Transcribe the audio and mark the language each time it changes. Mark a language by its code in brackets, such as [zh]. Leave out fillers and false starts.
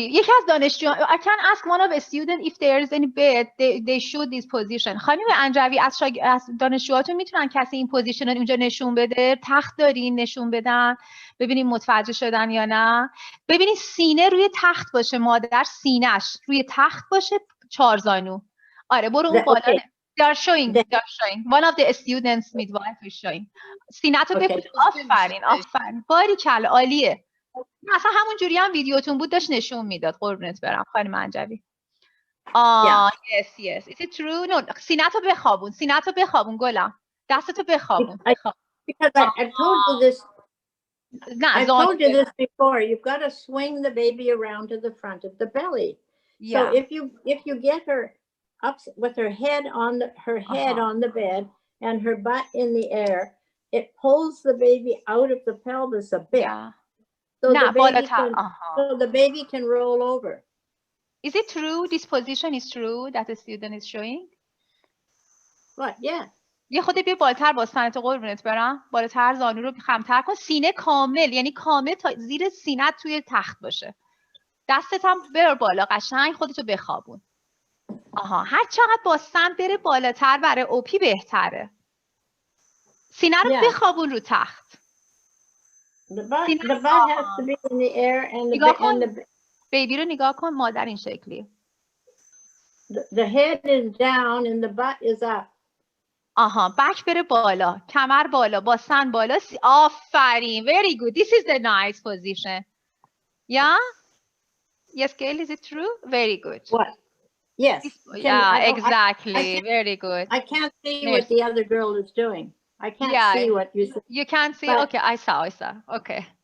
[fa] یکی از دانشجویان [en] I can ask one of a student if there is any bed they show this position. [fa] خانم انجوی از دانشجوهاتون میتونن کسی این پوزیشن رو اینجا نشون بده؟ تخت دارین نشون بدن ببینیم متوجه شدن یا نه؟ ببینید سینه روی تخت باشه، مادر سینه‌اش روی تخت باشه، 4 زانو. آره برو اون بالا. [en] They are showing. [fa] One of the students midwife is showing. سینه‌تو بپوش. آفرین باریکلا عالیه. مثلا همون جوری هم ویدیوتون بود داشت نشون میداد. قربونت برم [en] خانم انجوی. Yes. Is it true? No. [fa] سینه‌تو بخوابون گلم. دستتو بخوابون. [en] Because I told you this. I told you this before. You've got to swing the baby around to the front of the belly. Yeah. So if you get her up with her head on the bed and her butt in the air, it pulls the baby out of the pelvis a bit. Yeah. So the baby can roll over. Is it true? This position is true that the student is showing? What? Yeah. [fa] یه خود بیا بالاتر با سنت قربونت برم. بالاتر زانو رو خمتر کن. سینه کامل، یعنی کامل تا زیر سینه توی تخت باشه. دستت هم بر بالا قشنگ خودتو بخوابون. هر چقدر با سن بره بالاتر برای اوپی بهتره. سینه رو بخوابون رو تخت. [en] The butt has to be in the air and the [fa] بیبی رو نگاه کن مادر این شکلی. [en] The head is down and the butt is up. [fa] بک بره بالا، کمر بالا، با سن بالا. [en] آفرین. Very good. This is the nice position. Yeah? Yes, Gail, is it true? Very good. What? Yes. Exactly. Very good. I can't see what the other girl is doing. I can't see what you said. You can't see? Okay, I saw. Okay.